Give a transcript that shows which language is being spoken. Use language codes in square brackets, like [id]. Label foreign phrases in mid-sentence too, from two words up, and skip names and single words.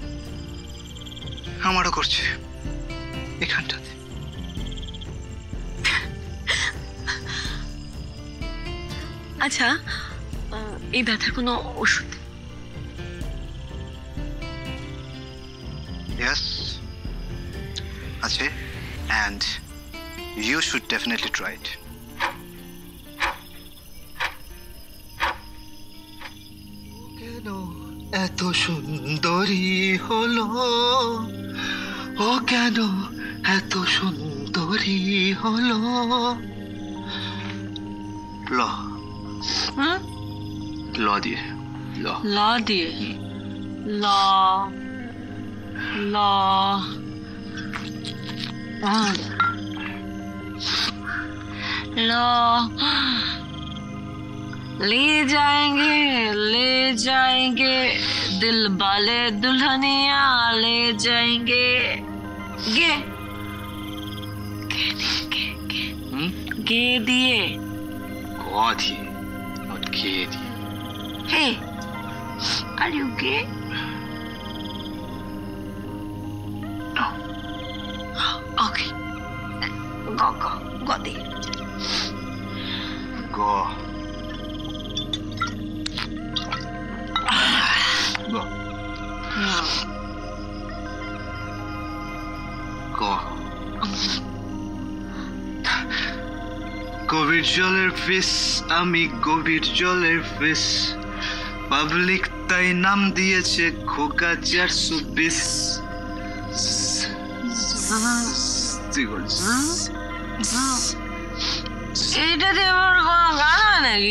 [bn] আমারও করছে এখানটাতে। আচ্ছা, এই ব্যথার কোনো ওষুধ? Yes, আছে, [en] and you should definitely try it. [bn] কেন এত সুন্দরী হলো, ও কেন এত সুন্দরী হলো। ল ল দিয়ে ল ল দিয়ে ল ল [hi] लो ले जाएंगे दिल वाले दुल्हनिया ले जाएंगे। [bn] গে গে দিয়ে গ দিয়ে, not গে দিয়ে। [en] Hey, are you gay? No. [bn] Okay. Go দিয়ে গ গ গ গভীর জলের ফিস, আমি গভীর জলের ফিস, পাবলিক তাই নাম দিয়েছে খোকা 420। এইটাতে আমার কোনো গান হয় নাকি?